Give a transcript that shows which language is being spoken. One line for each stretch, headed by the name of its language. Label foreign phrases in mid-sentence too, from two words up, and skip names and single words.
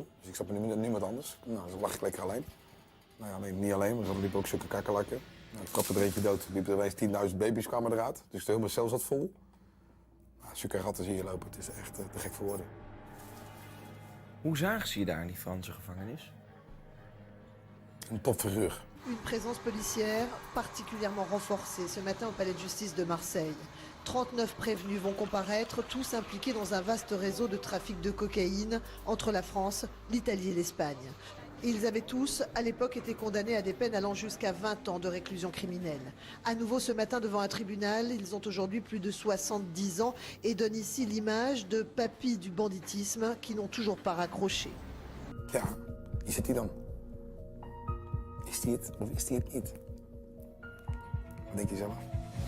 Dutch: Dus ik zat met niemand anders. Nou, dan lag ik lekker alleen. Nou ja, niet alleen, want er liepen ook zulke kakkerlakken. Nou, ik trapte er eentje dood. Er liepen er ineens 10.000 baby's kwamen eruit. Dus de hele cel zat vol. Nou, zulke ratten zie je lopen. Het is echt te gek voor woorden. Hoe zagen ze je daar in die Franse gevangenis? Een topfiguur.
French: Une présence policière particulièrement renforcée ce matin au palais de justice de Marseille. 39 prévenus vont comparaître, tous impliqués dans un vaste réseau de trafic de cocaïne entre la France, l'Italie et l'Espagne. Ils avaient tous, à l'époque, été condamnés à des peines allant jusqu'à 20 ans de réclusion criminelle. À nouveau ce matin devant un tribunal, ils ont aujourd'hui plus de 70 ans et donnent ici l'image de papis du banditisme qui n'ont toujours pas raccroché.
Dutch: Ja, is het die dan? Is die het of is die het niet? Wat denk je zelf?